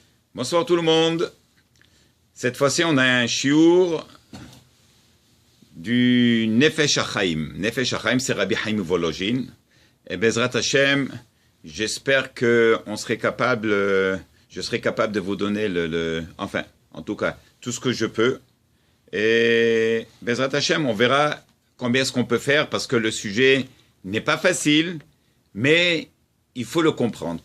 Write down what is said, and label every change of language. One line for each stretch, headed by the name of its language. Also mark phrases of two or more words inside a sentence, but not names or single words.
French: Bonsoir tout le monde. Cette fois-ci, on a un shiur du Nefesh HaChaim. Nefesh HaChaim, c'est Rabbi Chaim Volozhin. Et
Hebrew: בעזרת השם,
French: j'espère que je serai capable de vous donner enfin, en tout cas, tout ce que je peux. Et
Hebrew: בעזרת השם,
French: on verra combien est-ce qu'on peut faire parce que le sujet n'est pas facile, mais il faut le comprendre.